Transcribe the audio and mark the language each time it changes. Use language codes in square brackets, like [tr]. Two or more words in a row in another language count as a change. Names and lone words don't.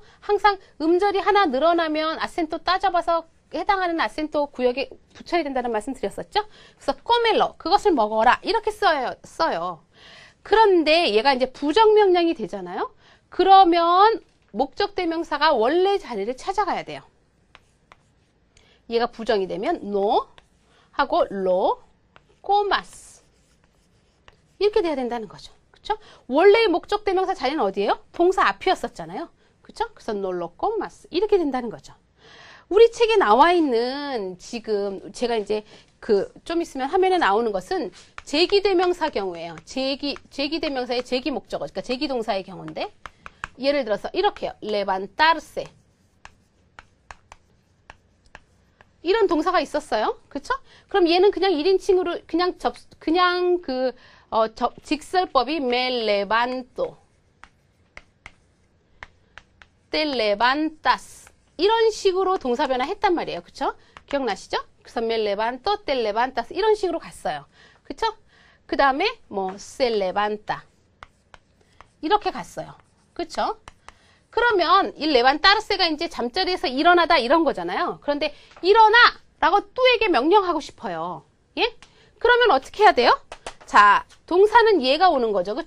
[ko] 항상 음절이 하나 늘어나면 아센토 따져봐서 해당하는 아센토 구역에 붙여야 된다는 말씀 드렸었죠? 그래서 꼬멜로 그것을 먹어라 이렇게 써요. 그런데 얘가 이제 부정명령이 되잖아요. 그러면 목적대명사가 원래 자리를 찾아가야 돼요. 얘가 부정이 되면 no 하고 [es] lo comas [ko] 이렇게 돼야 된다는 거죠. 그쵸? 원래의 목적대명사 자리는 어디예요? 동사 앞이었었잖아요. 그쵸? 그래서 [es] no lo comas [ko] 이렇게 된다는 거죠. 우리 책에 나와 있는 지금 제가 이제 좀 있으면 화면에 나오는 것은 제기대명사 경우예요. 제기대명사의 제기 목적어, 그러니까 제기동사의 경우인데 예를 들어서 이렇게요. levantarse 이런 동사가 있었어요. 그쵸? 그럼 얘는 그냥 1인칭으로 그냥 직설법이 [es] me levanto te levantas. [ko] 이런 식으로 동사 변화했단 말이에요. 그쵸? 기억나시죠? 그래서 [es] me levanto, te levantas [ko] 이런 식으로 갔어요. 그쵸? 그 다음에 뭐 [es] se levanta [ko] 이렇게 갔어요. 그쵸? 그러면 이 levantarse가 이제 잠자리에서 일어나다 이런 거잖아요. 그런데 일어나 라고 또에게 명령하고 싶어요. 예? 그러면 어떻게 해야 돼요? 자, 동사는 얘가 오는 거죠. 그쵸?